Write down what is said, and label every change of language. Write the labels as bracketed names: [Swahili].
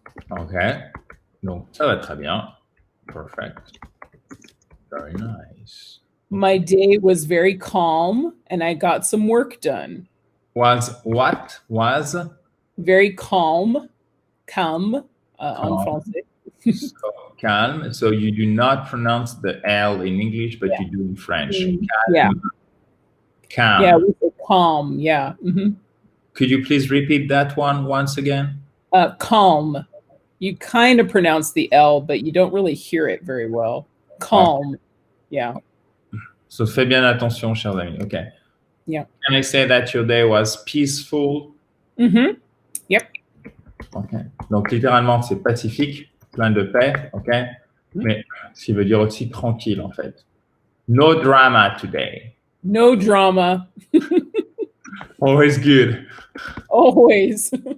[French] Okay, donc ça va très bien. [English] Perfect. Very nice. My day was very calm and I got some work done. Was what? Was? Very calm. Calm. [French] En français. [English] So, calm. So you do not pronounce the L in English, but you do in French. Calm. Yeah. Calm. Yeah, we say calm. Yeah. Mm-hmm. Could you please repeat that one once again? Calm. You kind of pronounce the L, but you don't really hear it very well. Calm. Okay. Yeah. [French] So fais bien attention, chers amis. [English] Okay. Yeah. Can I say that your day was peaceful? Mm-hmm. Yep. Okay. [French] Donc littéralement, c'est pacifique, plein de paix. Okay. Mais ce qui veut dire aussi tranquille en fait. [English] No drama today. No drama. Always good. Always.